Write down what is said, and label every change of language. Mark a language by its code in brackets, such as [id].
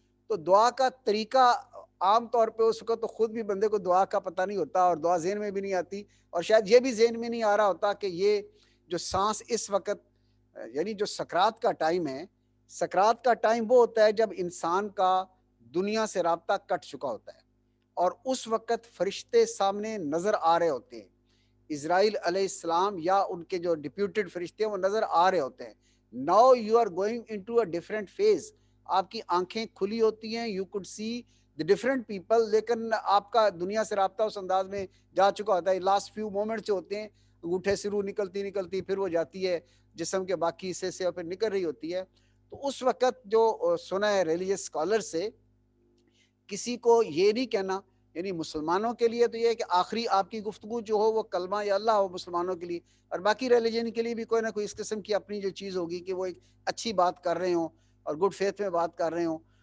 [ur] تو دعا کا طریقہ عام طور پہ اس وقت تو خود بھی بندے کو دعا کا پتہ نہیں ہوتا، اور دعا ذہن میں بھی نہیں آتی، اور شاید یہ بھی ذہن میں نہیں آ رہا ہوتا کہ یہ جو سانس اس وقت، یعنی جو سکرات کا ٹائم ہے، سکرات کا ٹائم وہ ہوتا ہے جب انسان کا دنیا سے رابطہ کٹ چکا ہوتا ہے، اور اس وقت فرشتے سامنے نظر آ رہے ہوتے ہیں، اسرائیل علیہ السلام یا ان کے جو ڈپیوٹڈ فرشتے ہیں وہ نظر آ رہے ہوتے ہیں. [en] Now you are going into a different phase. [ur] آپ کی آنکھیں کھلی ہوتی ہیں, [en] you could see the different people, [ur] لیکن آپ کا دنیا سے رابطہ اس انداز میں جا چکا ہوتا ہے. [en] last few moments [ur] جو ہوتے ہیں, انگوٹھے سے روح نکلتی پھر وہ جاتی ہے جسم کے باقی حصے سے اور پھر نکل رہی ہوتی ہے. تو اس وقت جو سنا ہے ریلیجس اسکالر سے, کسی کو یہ نہیں کہنا, یعنی مسلمانوں کے لیے تو یہ ہے کہ آخری آپ کی گفتگو جو ہو وہ کلمہ یا اللہ ہو مسلمانوں کے لیے, اور باقی ریلیجن کے لیے بھی کوئی نہ کوئی اس قسم کی اپنی جو چیز ہوگی کہ وہ ایک اچھی بات کر رہے ہوں اور گڈ فیتھ میں بات کر رہے ہوں.